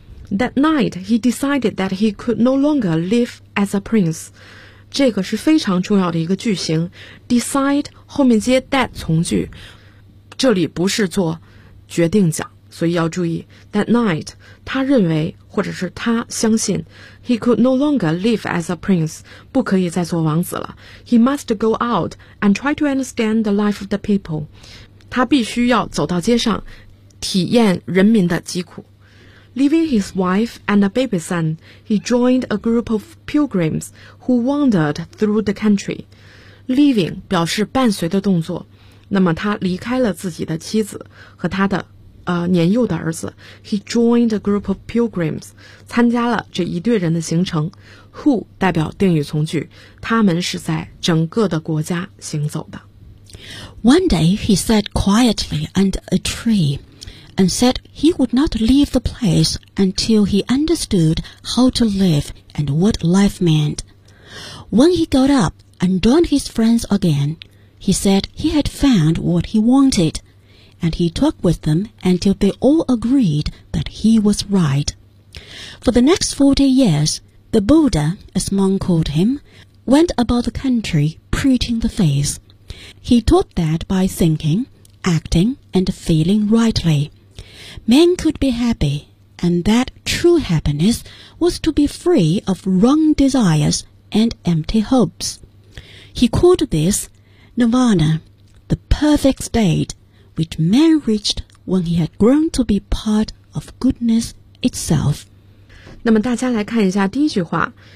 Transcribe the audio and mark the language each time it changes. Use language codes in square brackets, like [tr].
[en] That night, he decided that he could no longer live as a prince. [zh] 这个是非常重要的一个句型。 Decide 后面接 that 从句，这里不是做决定讲，所以要注意。 [en] That night, [zh] 他认为或者是他相信 ， [en] he could no longer live as a prince， [zh] 不可以再做王子了。 [en] He must go out and try to understand the life of the people. [zh] 他必须要走到街上，体验人民的疾苦。 [en] Leaving his wife and a baby son, he joined a group of pilgrims who wandered through the country. [zh] Leaving 表示伴随的动作，那么他离开了自己的妻子和他的年幼的儿子。 [en] He joined a group of pilgrims, [zh] 参加了这一队人的行程。 Who 代表定语从句，他们是在整个的国家行走的。 [en] One day he sat quietly under a tree. And said he would not leave the place until he understood how to live and what life meant. When he got up and joined his friends again, he said he had found what he wanted, and he talked with them until they all agreed that he was right. For the next 40 years, the Buddha, as monk called him, went about the country preaching the faith. He taught that by thinking, acting, and feeling rightly. Men could be happy, and that true happiness was to be free of wrong desires and empty hopes. He called this Nirvana, the perfect state which man reached when he had grown to be part of goodness itself. [zh] 那么大家来看一下第一句话。